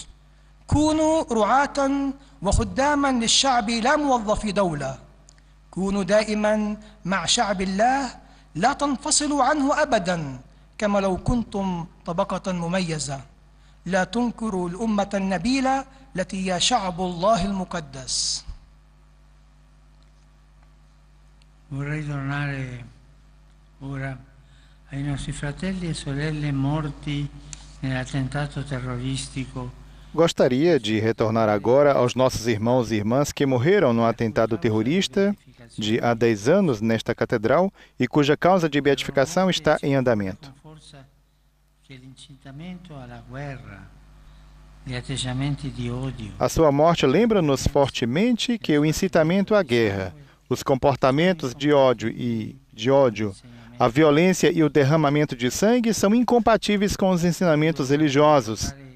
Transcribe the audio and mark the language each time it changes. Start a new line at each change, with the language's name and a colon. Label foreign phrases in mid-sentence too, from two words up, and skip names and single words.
Arabic: كونوا رعاة وخداما للشعب لا موظفي دولة. كونوا دائما مع شعب الله، لا تنفصلوا عنه أبدا كما لو كنتم طبقة مميزة. لا تنكروا الأمة النبيلة التي هي شعب الله المقدس.
Italian: Vorrei tornare ora ai nostri fratelli e sorelle morti nell'attentato terroristico.
Portuguese: Gostaria de retornar agora aos nossos irmãos e irmãs que morreram no atentado terrorista de há 10 anos nesta catedral e cuja causa de beatificação está em andamento. A sua morte lembra-nos fortemente que o incitamento à guerra, os comportamentos de ódio, a violência e o derramamento de sangue são incompatíveis com os ensinamentos religiosos.